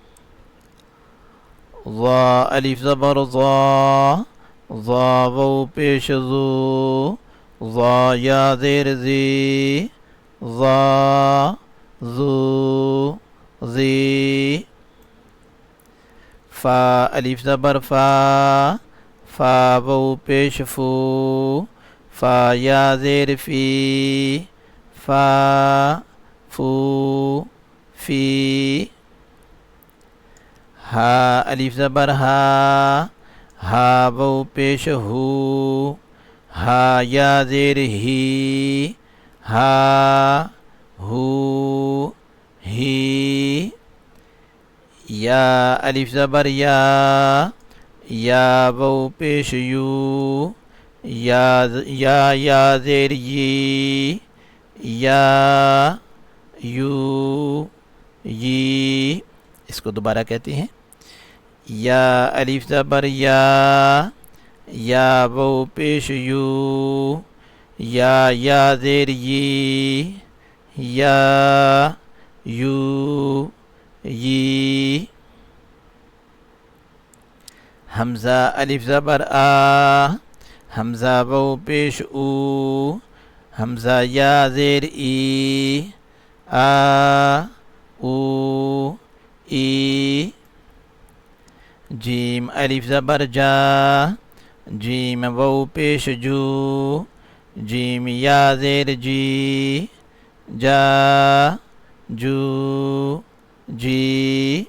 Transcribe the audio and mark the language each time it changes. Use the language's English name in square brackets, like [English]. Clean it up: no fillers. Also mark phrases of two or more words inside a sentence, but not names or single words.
[Urdu] ضا الف زبر ضا، ضا واو پیش ضو، ضا یا زیر زی، ضا ضو زی۔ فا الف زبر فا، فا واو پیش فو، فا یا زیر فی، فا فو فی۔ ہا الف زبر ہا، ہا واو پیش ہو، ہا یا زیر ہی، ہا ہو ہی۔ یا الف زبر یا، یا واو پیش یو، یا زیر یی، یا یو یی۔ اس کو دوبارہ کہتے ہیں۔ یا الف زبر یا، یا واو پیش یو، یا زیر یی، یا یو یی۔ حمزہ الف زبر آ، حمزہ واو پیش او، حمزہ یا زیر ای، آ او ای۔ جیم الف زبر جا، جیم واو پیش جو، جیم یا زیر جی، جا جو جی۔